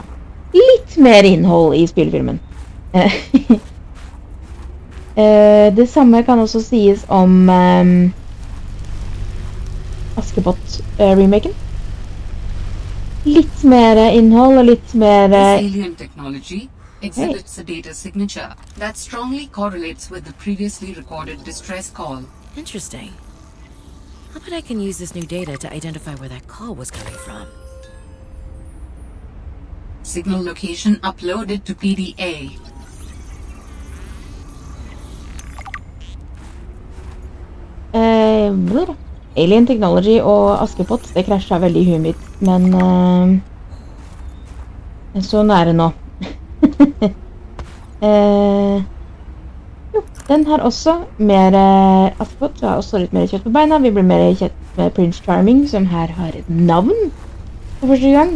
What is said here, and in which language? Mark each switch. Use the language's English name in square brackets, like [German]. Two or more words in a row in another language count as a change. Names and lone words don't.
[Norwegian] Litt mer innhold i spillefilmen. Det samme kan også sies om Askepott-remaken. Litt mer innhold og litt mer [English] Alien technology exhibits a data signature that strongly correlates with the previously recorded distress call. Interesting. I bet I can use this new data to identify where that call was coming from. Signal location uploaded to PDA. [Norwegian] Alien Technology og Askepott, det krasjet veldig i huet mitt, men så nære nå. Jo, den har også mer Askepott, har også litt mer kjøtt på beina. Vi blir mer kjent med Prince Charming, som her har et navn for første gang.